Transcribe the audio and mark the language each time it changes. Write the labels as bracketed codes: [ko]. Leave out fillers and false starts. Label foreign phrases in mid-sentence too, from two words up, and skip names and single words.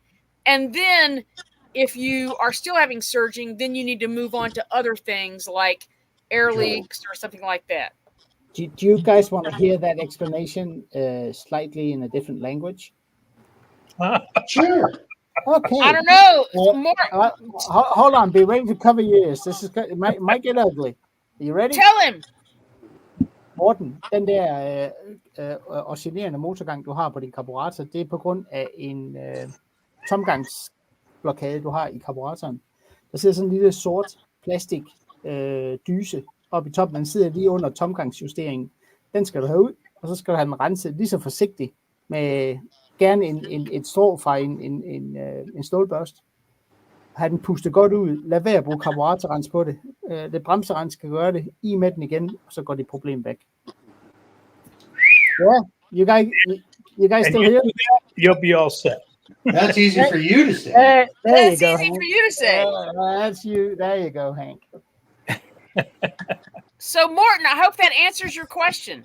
[en] And then if you are still having surging, then you need to move on to other things like air leaks or something like that. Do you guys want to hear that explanation slightly in a different language? Sure. Okay. I don't know. Hold on. Be ready to cover your ears. It might get ugly. Are you ready? Tell him. [da] Morten, den der oscillerende motorgang, du har på din karburator, det er på grund af en tomgangsblokade, du har i karburatoren. Der sidder sådan en lille sort plastik dyse oppe i toppen. Den sidder lige under tomgangsjusteringen. Den skal du have ud, og så skal du have den renset lige så forsigtigt med gerne et strå fra en stålbørst. Have den pustet godt ud. Lad være at bruge karburatorrens på det. Det bremserens skal gøre det. I med den igen, og så går det problem væk. [en] Yeah, you guys still here? You'll be all set. That's easy for you to say. There you go. Easy for you to say. That's you. There you go, Hank. So, Morten, I hope that answers your question.